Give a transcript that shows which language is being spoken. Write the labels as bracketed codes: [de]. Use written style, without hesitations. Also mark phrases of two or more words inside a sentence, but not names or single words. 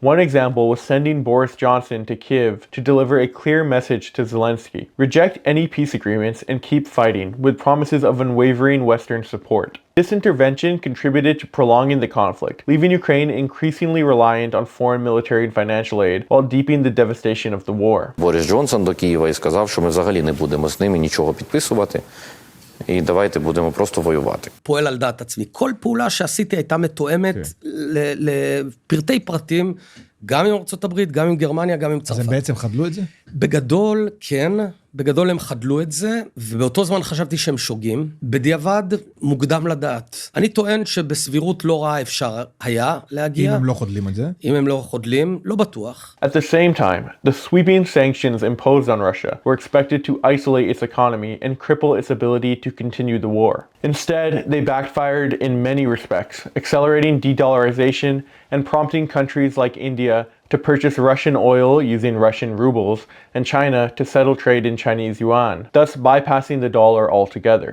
[en] One example was sending Boris Johnson to Kyiv to deliver a clear message to Zelensky: reject any peace agreements and keep fighting, with promises of unwavering Western support. This intervention contributed to prolonging the conflict, leaving Ukraine increasingly reliant on foreign military and financial aid, while deepening the devastation of the war. [uk] Борис Джонсон до Києва і сказав, що ми взагалі не будемо з ними нічого підписувати, і давайте будемо просто воювати. [he] פועל על דעת עצמי. כל פעולה שעשיתי הייתה מתואמת לפרטי פרטים, גם עם ארצות הברית, גם עם גרמניה, גם עם צרפת. אז הם בעצם חדלו את זה? בגדול, כן. בגדול הם חדלו את זה, ובאותו זמן חשבתי שהם שוגים. בדיעבד, מוקדם לדעת. אני טוען שבסבירות לא רעה אפשר היה להגיע. אם הם לא חודלים את זה? אם הם לא חודלים, לא בטוח. [en] At the same time, the sweeping sanctions imposed on Russia were expected to isolate its economy and cripple its ability to continue the war. Instead, they backfired in many respects, accelerating de-dollarization and prompting countries like India to purchase Russian oil using Russian rubles and China to settle trade in Chinese yuan, thus bypassing the dollar altogether.